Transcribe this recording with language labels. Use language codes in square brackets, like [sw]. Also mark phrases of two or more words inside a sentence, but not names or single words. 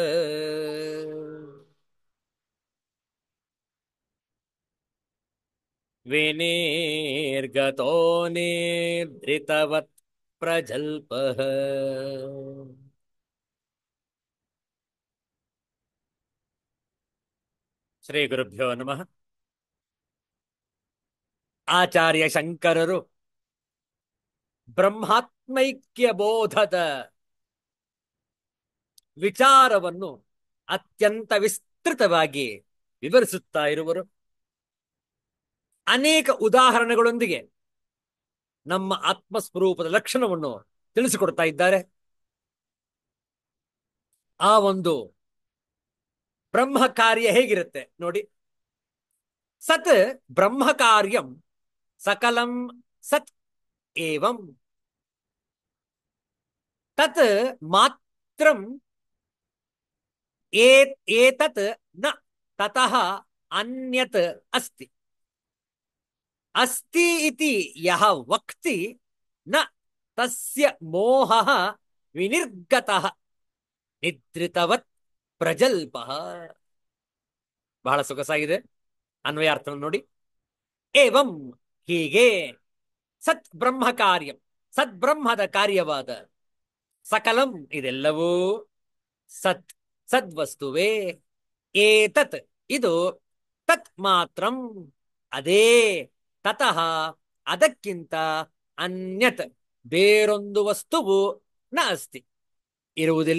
[sa] विनिर्गतो निद्रितवत् प्रजल्पः. ಶ್ರೀ ಗುರುಭ್ಯೋ ನಮಃ. [kn] ಆಚಾರ್ಯ ಶಂಕರರು ಬ್ರಹ್ಮಾತ್ಮೈಕ್ಯ ಬೋಧದ ವಿಚಾರವನ್ನು ಅತ್ಯಂತ ವಿಸ್ತೃತವಾಗಿ ವಿವರಿಸುತ್ತಾ ಇರುವರು. ಅನೇಕ ಉದಾಹರಣೆಗಳೊಂದಿಗೆ ನಮ್ಮ ಆತ್ಮಸ್ವರೂಪದ ಲಕ್ಷಣವನ್ನು ತಿಳಿಸಿಕೊಡ್ತಾ ಇದ್ದಾರೆ. ಆ ಒಂದು ಬ್ರಹ್ಮ ಕಾರ್ಯ ಹೇಗಿರುತ್ತೆ ನೋಡಿ. [sa] ಸತ್ ಬ್ರಹ್ಮ ಕಾರ್ಯಂ ಸಕಲಂ ಸತ್ ಏವಂ ತತ್ ಮಾತ್ರಂ ಏತತ್ ನ ತತಃ ಅನ್ಯತ್ ಅಸ್ತಿ. ಅಸ್ತಿ ಇತಿ ಯಹ ವಕ್ತಿ ನ ತಸ್ಯ ಮೋಹಃ ವಿನಿರ್ಗತಃ ನಿದ್ರಿತವತ್ ಪ್ರಜಲ್ಪಃ. [kn] ಬಹಳ ಸೊಗಸಾಗಿದೆ. ಅನ್ವಯಾರ್ಥ ನೋಡಿ. ಏವಂ ಹೀಗೆ [sa] ಸತ್ ಬ್ರಹ್ಮ ಕಾರ್ಯಂ [kn] ಸದ್ಬ್ರಹ್ಮದ ಕಾರ್ಯವಾದ ಸಕಲಂ ಇದೆಲ್ಲವೂ ಸತ್ ಸದ್ವಸ್ತುವೇ. ಏತತ್ ಇದು [sa] ತತ್ ಮಾತ್ರಂ [kn] ಅದೇ ತತಃ ಅದಕ್ಕಿಂತ ಅನ್ಯತ್ ಬೇರೊಂದು ವಸ್ತುವು [sa] ನ ಅಸ್ತಿ [kn] ಇರುವುದಿಲ್ಲ.